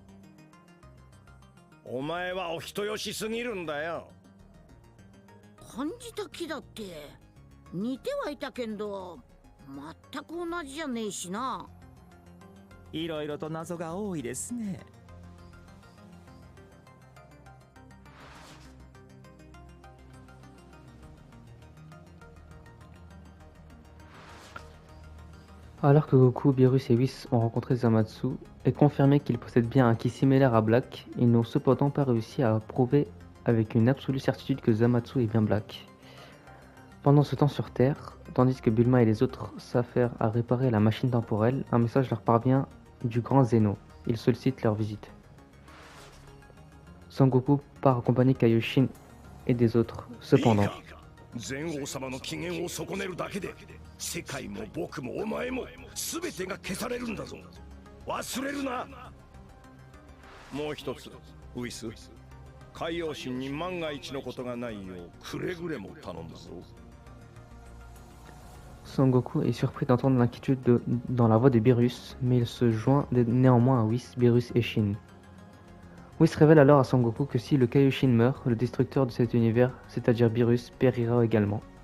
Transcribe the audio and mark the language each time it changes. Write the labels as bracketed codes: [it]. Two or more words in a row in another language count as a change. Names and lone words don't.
[ja] お前はお人よしすぎるんだよ。感じた木だって似てはいたけんど全く同じじゃねえしな。いろいろと謎が多いですね。 [fr] Alors que Goku, Beerus et Whis ont rencontré Zamatsu et confirmé qu'ils possèdent bien un ki similaire à Black, ils n'ont cependant pas réussi à prouver avec une absolue certitude que Zamatsu est bien Black. Pendant ce temps sur Terre, tandis que Bulma et les autres s'affairent à réparer la machine temporelle, un message leur parvient du grand Zeno. Il sollicite leur visite. Sangoku part accompagner Kaioshin et des autres. Cependant, [ja] 全王様の機嫌を損ねるだけで世界も僕もお前も全てが消されるんだぞ。忘れるな。もう一つ、ウィス、海洋神に万が一のことがないようくれぐれも頼んだぞ。 [fr] Sangoku est surpris d'entendre l'inquiétude dans la voix de Beerus, mais il se joint néanmoins à Whis, Beerus et Shin. Whis révèle alors à Sangoku que si le Kaioshin meurt, le destructeur de cet univers, c'est-à-dire Beerus, périra également.